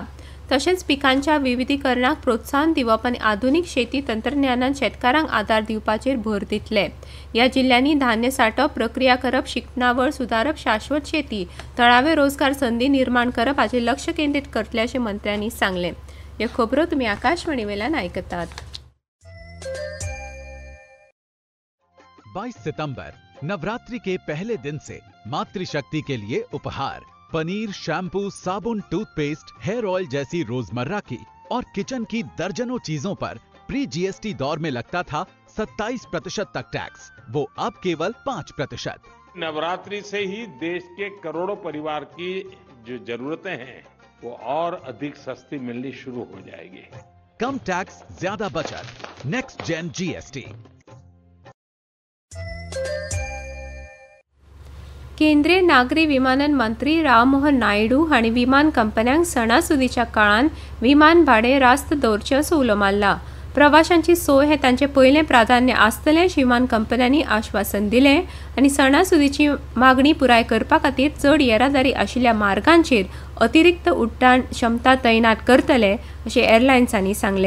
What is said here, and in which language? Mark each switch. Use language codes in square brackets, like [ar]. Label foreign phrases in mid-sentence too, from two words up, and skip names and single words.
[kok] तशेंच पिकांच्या विविधीकरणाक प्रोत्साहन दिवप आनी आधुनीक शेती तंत्रज्ञानान शेतकारांक आदार दिवपाचेर भर दितले। ह्या जिल्ह्यांनी धान्य साठप, प्रक्रिया करप, शिक्षणावळ सुदारप, शाश्वत शेती, थळावे रोजगार संधी निर्माण करप हाचेर लक्ष केंद्रीत करतले अशें मंत्र्यांनी सांगलें। ह्यो खबरो तुम्ही आकाशवाणी वेल्यान आयकतात. [hi] 22 सितंबर नवरात्रि के पहले दिन से मातृशक्ति के लिए उपहार पनीर, शैम्पू, साबुन, टूथपेस्ट, [en] hair oil [hi] जैसी रोजमर्रा की और किचन की दर्जनों चीजों पर [en] pre GST [hi] दौर में लगता था 27% तक टैक्स, वो अब केवल 5%. नवरात्रि से ही देश के करोड़ों परिवार की जो जरूरतें हैं वो और अधिक सस्ती मिलनी शुरू हो जाएगी. कम टैक्स, ज्यादा बचत. [en] next gen GST. [kok] केंद्रीय नागरी विमानन मंत्री राममोहन नायडू हांणी विमान कंपन्यांक सणासुदीच्या काळान विमान भाडे रास्त दवरचे असो उलो मारला. प्रवाशांची सोय हे तांचे पयलें प्राधान्य आसतलें अशें विमान कंपन्यांनी आश्वासन दिलें आनी सणासुदीची मागणी पुराय करपा खातीर चड येरादारी आशिल्ल्या मार्गांचेर अतिरिक्त उड्डाण क्षमता तैनात करतले अशें एअरलायन्सांनी सांगलें.